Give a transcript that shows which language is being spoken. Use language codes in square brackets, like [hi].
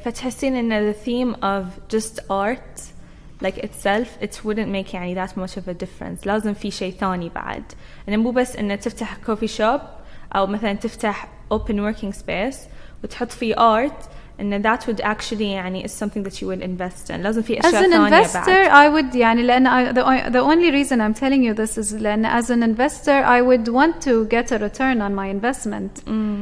[ar] فتحسين إن [en] the theme of just art like itself it wouldn't make [ar] يعني [en] that much of a difference. [ar] لازم في شيء ثاني بعد. إنه مو بس إنه تفتح coffee shop أو مثلا تفتح open working space وتحط فيه art. [en] And that would actually [ar] يعني [en] is something that you would invest in. [ar] لازم في أشياء ثانية بعد. [en] As an investor, I would [ar] يعني لأن [en] the only reason I'm telling you this is [ar] لأن [en] as an investor, I would want to get a return on my investment.